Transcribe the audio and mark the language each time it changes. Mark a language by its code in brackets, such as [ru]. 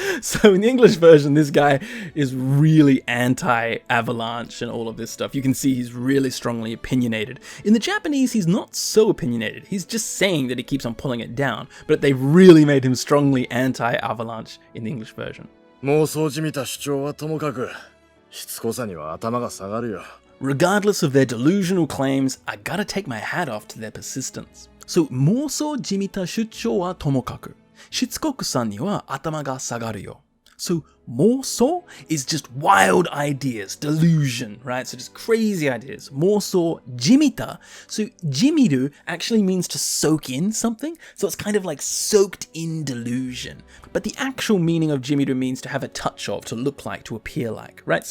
[en] So in the English version this guy is really anti-avalanche and all of this stuff. You can see he's really strongly opinionated. In the Japanese he's not so opinionated. He's just saying that he keeps on pulling it down. But they've really made him strongly anti-avalanche in the English version. [ja] 妄想じみた主張はともかく、しつこさには頭が下がるよ。 [en] Regardless of their delusional claims, I gotta take my hat off to their persistence. So, [ja] 妄想じみた主張はともかく、しつこくさには頭が下がるよ. [en] So, 妄想 is just wild ideas, delusion, right? So just crazy ideas. [ja] 妄想 jimita. [en] So, jimiru actually means to soak in something. So it's kind of like soaked in delusion. But the actual meaning of jimiru means to have a touch of, to look like, to appear like, right?